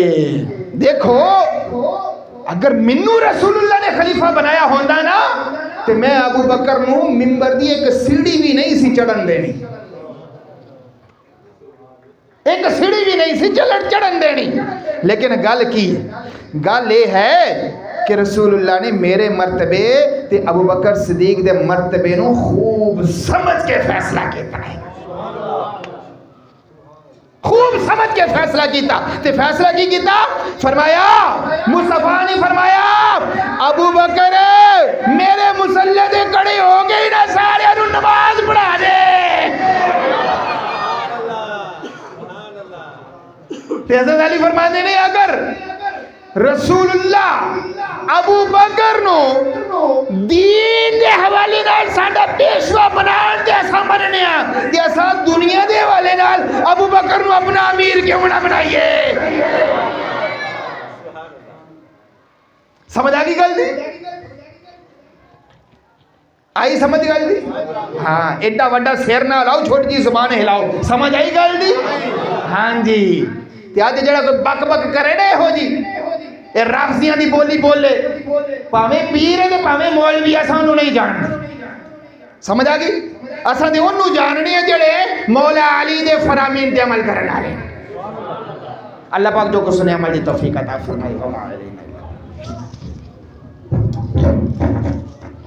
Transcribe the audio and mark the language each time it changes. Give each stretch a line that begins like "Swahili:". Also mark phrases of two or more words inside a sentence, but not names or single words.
Punjabi: دیکھو اگر منو رسول اللہ نے خلیفہ بنایا ہوندہ نا تے میں ابو بکر نو ممبر دی ایک سیڑھی بھی نہیں سی چڑھن دینی، ایک سیڑھی بھی نہیں سی چڑھن دینی. لیکن گل یہ ہے کہ رسول اللہ نے میرے مرتبے تے ابو بکر صدیق دے مرتبے نو خوب سمجھ کے فیصلہ کیتا ہے، خوب سمجھ کے فیصلہ کیتا. تے فیصلہ کی کیتا؟ فرمایا، مصطفیٰ نے فرمایا ابو بکر میرے مصلی دے کڑے ہو گئی نا سارے نو نماز پڑھا دے. حضرت علی فرماتے نے اگر رسول اللہ ابو بکر نو دین دے حوالے نال ساڈا پیشوا بنان تے اساں مننے ہاں تے اساں دنیا دے حوالے نال ابو بکر نو اپنا امیر کیوں نہ بنائیے؟ سمجھ آ گئی گل دی؟ آئی سمجھ گل دی؟ ہاں ایڈا وڈا سر نہ لاؤ، چھوٹی جی زبان ہلاؤ. سمجھ آئی گل دی؟ ہاں جی. تے اج جڑا کوئی بک بک کرے نا ہو جی اے رافضیاں دی بولی بولے، پاویں پیر ہے تے پاویں مولوی، اساں انہوں نہیں جانتے. سمجھ آ گئی؟ اساں تے انہوں جاننے ہیں جڑے مولا علی دے فرامین تے عمل کرن والے. اللہ پاک جو کو سنے عمل دی توفیق عطا فرمائے.